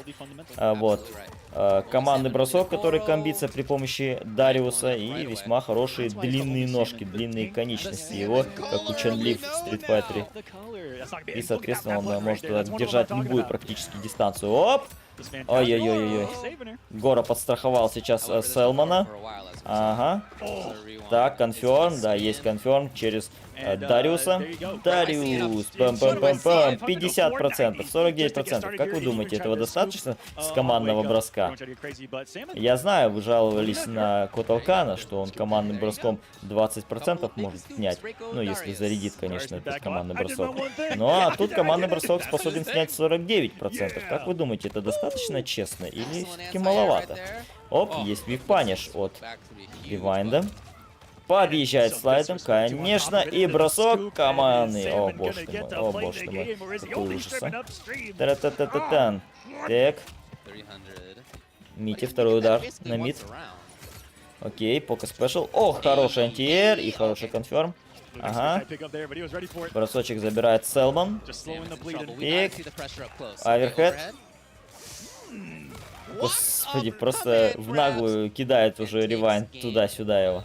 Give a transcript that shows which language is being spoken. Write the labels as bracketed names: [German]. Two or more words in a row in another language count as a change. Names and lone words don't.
[Russian] Вот. Командный бросок, который комбится при помощи Дариуса, и весьма хорошие длинные ножки, длинные конечности его, как у Чан Ли в Street Fighter. И, соответственно, он может держать любую практически дистанцию. Оп! Ой-ой-ой-ой. Гора подстраховал сейчас Селмана. Ага. Так, конферм, да, есть конферм через Дариуса. Дариус, пам-пам-пам-пам, 50%, 49%. Как вы думаете, этого достаточно с командного броска? Я знаю, вы жаловались на Коталкана, что он командным броском 20% может снять. Ну, если зарядит, конечно, этот командный бросок. Ну, а тут командный бросок способен снять 49%. Как вы думаете, это достаточно честно или все-таки маловато? Оп, есть вип-паниш от Ревайнда. Подъезжает слайдом, конечно, и бросок командный. О, боже ты мой, о, боже ты мой. Какой ужас, а. Та-та-та-та-тан. Так. Мити, второй удар на мид. Окей, пока спешл. О, хороший антиэр и хороший конферм. Ага. Бросочек забирает Селман. Пик. Аверхед. Господи, просто в наглую кидает уже Ревайн туда-сюда его.